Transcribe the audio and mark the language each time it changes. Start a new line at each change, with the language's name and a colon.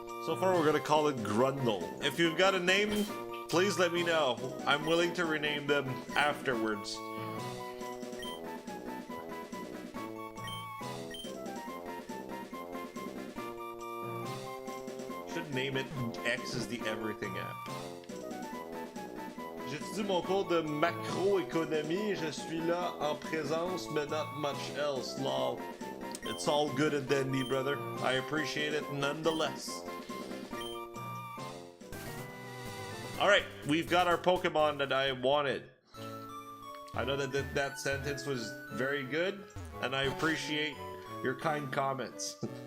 English: So far we're gonna call it Grundle. If you've got a name, please let me know. I'm willing to rename them afterwards. Should name it X is the Everything app.
French: J'étudie mon cours de macroéconomie. Je suis là en présence,
English: but not much else. Lol. It's all good and dandy, brother. I appreciate it nonetheless. Alright, we've got our Pokemon that I wanted. I know that that sentence was very good, and I appreciate your kind comments.